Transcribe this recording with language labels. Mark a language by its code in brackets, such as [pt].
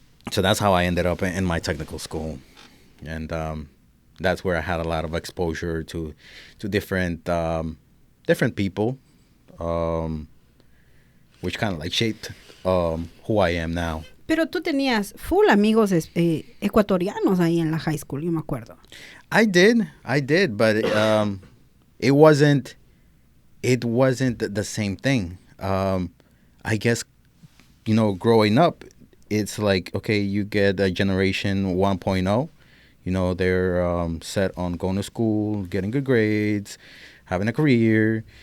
[en] So that's how I ended up in my technical school. And that's where I had a lot of exposure to different people, which kind of like shaped who I am now. [es] Pero tú tenías full amigos ecuatorianos ahí en la high school, yo me acuerdo. [en] I did, but it wasn't the same thing. I guess, growing up, it's like, okay, you get a generation 1.0. They're set on going to school, getting good grades, having a career.